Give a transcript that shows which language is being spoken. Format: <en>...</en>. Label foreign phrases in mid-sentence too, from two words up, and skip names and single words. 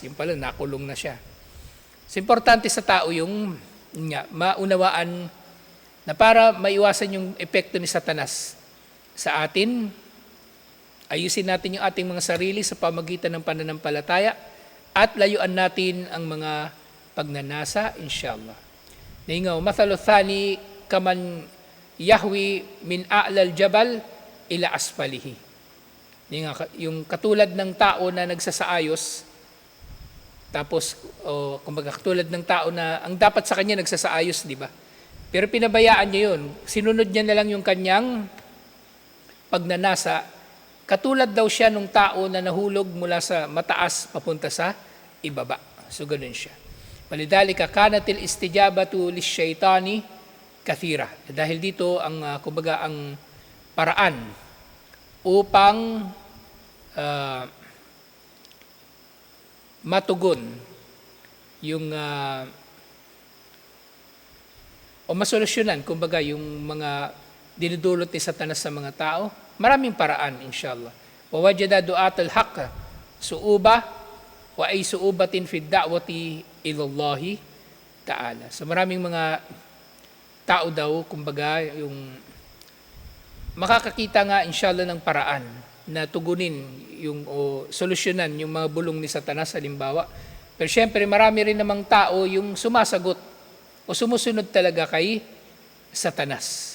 <tl>Yung pala, nakulong na siya. So, importante sa tao yung maunawaan na para maiwasan yung epekto ni Satanas sa atin, ayusin natin yung ating mga sarili sa pamagitan ng pananampalataya at layuan natin ang mga pagnanasa, inshallah.</tl> <ar>Naingaw, مثل الثاني كمن يهوي من أعلى الجبل إلى أسفله. Naingaw,</ar> <tl>yung katulad ng tao na nagsasaayos, tapos, kumbaga katulad ng tao na ang dapat sa kanya nagsasaayos, di ba? Pero pinabayaan niya yun. Sinunod niya na lang yung kanyang pagnanasa. Katulad daw siya nung tao na nahulog mula sa mataas papunta sa ibaba. So, ganun siya.</tl> <ar>وبذلك كانت الاستجابة للشيطان كثيرة.</ar> <tl>Dahil dito, kumbaga, ang paraan upang matugon yung o masolusyonan, kumbaga, yung mga dinudulot ni Satanas sa mga tao. Maraming paraan, inshallah.</tl> <ar>ووجد دعاة الحق صعوبة وأي صعوبة في دعوة الله تعالى.</ar> <tl>So maraming mga tao daw, kumbaga, yung makakakita nga, inshallah, ng paraan na tugunin yung solusyonan yung mga bulong ni Satanas, halimbawa. Pero syempre, marami rin namang tao yung sumasagot o sumusunod talaga kay Satanas.</tl>